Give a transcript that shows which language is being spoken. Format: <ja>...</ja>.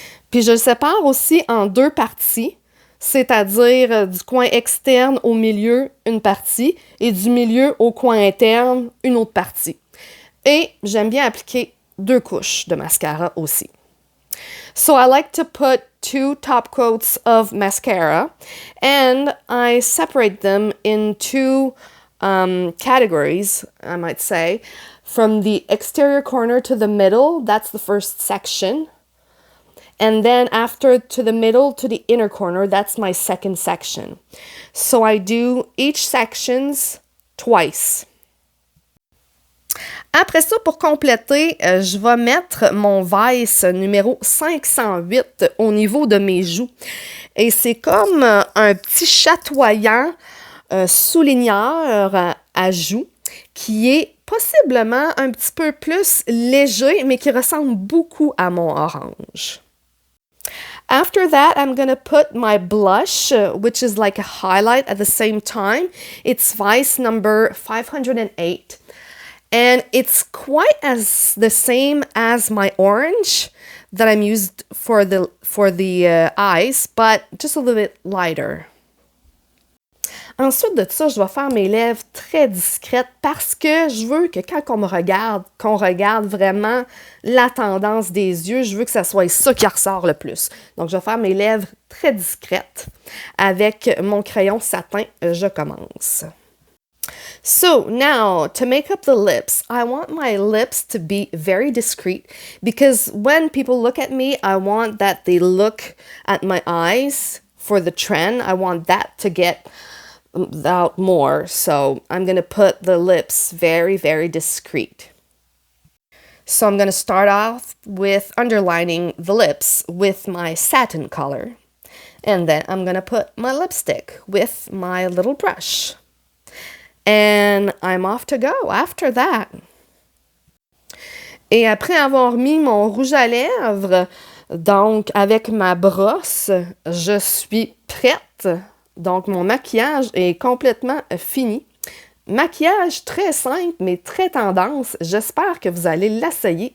<fr>Puis je le sépare aussi en deux parties, c'est-à-dire du coin externe au milieu, une partie, et du milieu au coin interne, une autre partie. Et j'aime bien appliquer 2 couches de mascara aussi.</fr> <en>So I like to put 2 top coats of mascara and I separate them in 2 categories, I might say. From the exterior corner to the middle, that's the first section. And then after to the middle to the inner corner, that's my second section. So I do each sections twice.</en> <fr>Après ça, pour compléter, je vais mettre mon Vice numéro 508 au niveau de mes joues. Et c'est comme un petit chatoyant souligneur à joues qui est possiblement un petit peu plus léger, mais qui ressemble beaucoup à mon orange.</fr> <en>After that, I'm going to put my blush, which is like a highlight at the same time. It's Vice number 508. And it's quite as the same as my orange that I'm used for the eyes, but just a little bit lighter.</en> <fr>Ensuite de ça, je vais faire mes lèvres très discrètes parce que je veux que quand on me regarde, qu'on regarde vraiment la tendance des yeux, je veux que ça soit ça qui ressort le plus. Donc, je vais faire mes lèvres très discrètes avec mon crayon satin. Je commence.</fr> <en>So now, to make up the lips, I want my lips to be very discreet because when people look at me, I want that they look at my eyes for the trend. I want that to get out more. So I'm going to put the lips very, very discreet. So I'm going to start off with underlining the lips with my satin color. And then I'm going to put my lipstick with my little brush. And I'm off to go after that.</en> <fr>Et après avoir mis mon rouge à lèvres, donc avec ma brosse, je suis prête. Donc mon maquillage est complètement fini. Maquillage très simple, mais très tendance. J'espère que vous allez l'essayer.</fr>